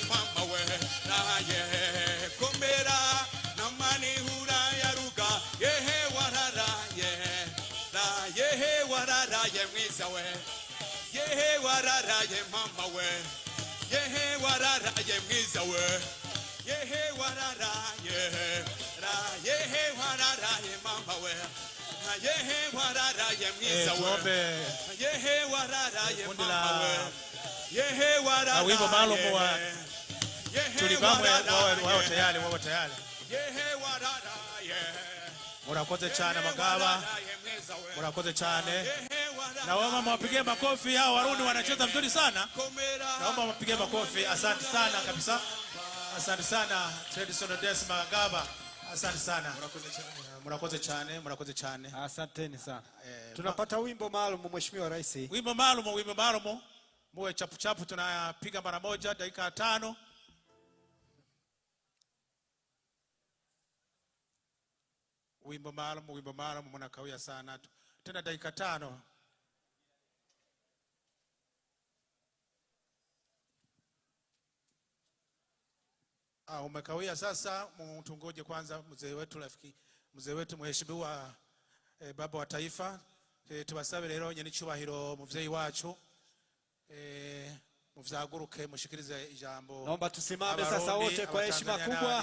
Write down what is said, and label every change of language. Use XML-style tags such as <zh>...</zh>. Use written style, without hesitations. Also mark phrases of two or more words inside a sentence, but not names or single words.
<rn>mama we naye komera namani hura ya ruga yehe wararaye yehe wararaye mwiza we yehe wararaye mama we yehe wararaye mwiza we yehe wararaye yehe wararaye mama we yehe wararaye mwiza we yehe wararaye mama we yehe wararaye</rn> <sw>wimbo maalum wa tulibamwe wao tayari</sw> <rn>yehe wararaye murakoze cyane</rn> <sw>Magaba</sw> <rn>murakoze cyane</rn> <sw>naomba mwapigie makofi hao Warundi wanacheza vizuri sana naomba mwapigie makofi asante sana kabisa asante sana</sw> <en>traditional dance</en> <sw>Magaba asante sana</sw> <rn>murakoze cyane</rn> <sw>Asanteni sana. Tunapata wimbo maalum Mheshimiwa Rais. Wimbo maalum muwe chapu chapu tunapiga mara moja dakika 5. Wimbo maalum mnakawia sana tena dakika 5. Umekawia sasa mtungoje kwanza mzee wetu rafiki mzee wetu mheshimiwa baba wa taifa</sw> <rn>tubasabe rero nyene cyubahiro muvyeyi wacu muvyaguruke mushikirize ijambo</rn> <sw>naomba tusimame sasa wote kwa heshima kubwa</sw>